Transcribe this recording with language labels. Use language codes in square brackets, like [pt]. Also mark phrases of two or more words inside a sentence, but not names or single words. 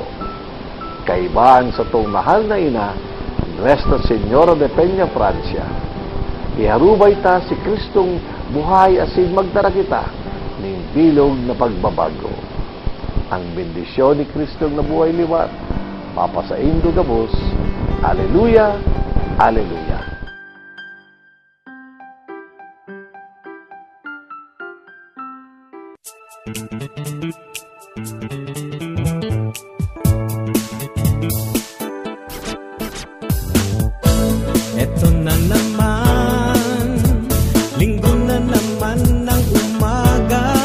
[bik] Kaibaan sa tong mahal na ina, Nuestra Señora de Peña, Francia. Iharubay ta si Kristong buhay asin magdara kita ning bilog na pagbabago. Ang bendisyon ni Kristong na buhay liwat, papasaindo gabos. Aleluya, aleluya. [tl] Eto na naman, linggo na naman ng umaga.